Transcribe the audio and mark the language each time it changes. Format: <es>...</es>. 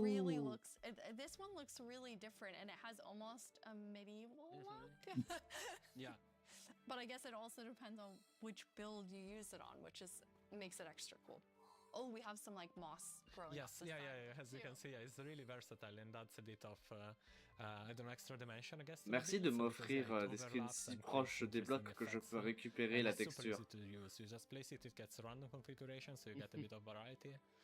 <en>It really looks, this one looks really different, and it has almost a medieval look. Yeah. But I guess it also depends on which build you use it on, which makes it extra cool. Oh, we have some like moss growing. Yes, yeah. As you can see, it's really versatile and adds a bit of I don't know, extra dimension, I guess.</en> <fr>Merci de m'offrir des screens si proches des blocs que je peux récupérer la texture.</fr> <en>Super easy to use. You just place it, it gets random configuration, so you get a bit of variety.</en>